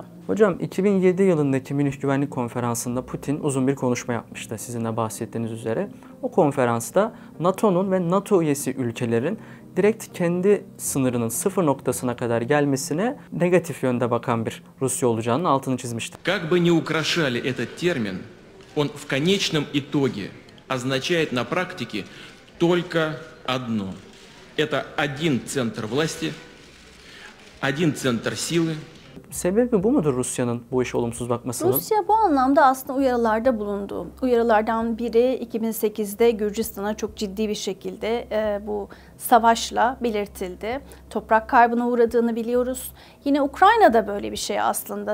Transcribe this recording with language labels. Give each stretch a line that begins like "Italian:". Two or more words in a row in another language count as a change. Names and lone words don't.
Turkish: Hocam 2007 yılındaki Münih Güvenlik Konferansı'nda Putin uzun bir konuşma yapmıştı sizin de bahsettiğiniz üzere. O konferansta NATO'nun ve NATO üyesi ülkelerin direkt kendi sınırının sıfır noktasına kadar gelmesine negatif yönde bakan bir Rusya olacağının altını çizmişti.
Russian: Как бы ни украшали этот термин, он в конечном итоге означает на практике только одно. Это один центр власти, один центр силы.
Turkish: Sebebi bu mudur Rusya'nın bu işe olumsuz bakmasının? Rusya bu anlamda aslında uyarılarda bulundu. Uyarılardan biri 2008'de Gürcistan'a çok ciddi bir şekilde bu savaşla belirtildi. Toprak kaybına uğradığını biliyoruz. Yine Ukrayna'da böyle bir şey aslında.